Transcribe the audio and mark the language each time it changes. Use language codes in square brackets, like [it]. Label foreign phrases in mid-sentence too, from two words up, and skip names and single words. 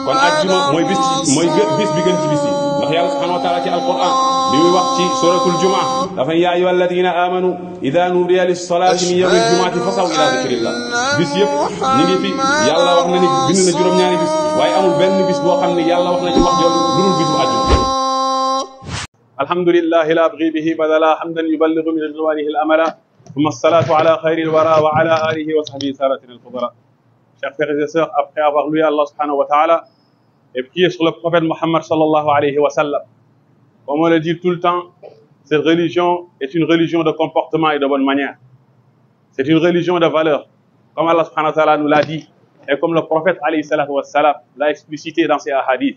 [wo] kon àjjuma mooy bis bi gën ci bis yi ndax yàlla [ar] سبحانه وتعالى [wo] ci alquran bi muy wax ci suratul jumaa dafa [ar] يا أيها الذين آمنوا إذا نودي للصلاة من يوم الجمعة فاسعوا إلى ذكر الله [wo] bis yëpp ñu ngi fi yàlla wax na ni bind na juróom-ñaari bis waaye amul benn bis boo xam ne yàlla wax na ci wax jooju lu dul bisu àjjuma. [ar] الحمد لله لا أبغي به بدلا حمدا يبلغ من رضوانه الأملا ثم الصلاة على خير الورى وعلى آله وصحبه سادة الفضلا. [fr] Chers frères et sœurs, après avoir loué Allah [ar] سبحانه وتعالى [fr] et prié sur le prophète Mohammed [ar] صلى الله عليه وسلم, [fr] comme on le dit tout le temps, cette religion est une religion de comportement et de bonne manière. C'est une religion de valeur, comme Allah [ar] سبحانه وتعالى [fr] nous l'a dit et comme le prophète [ar] عليه الصلاة والسلام [fr] l'a explicité dans ses hadiths.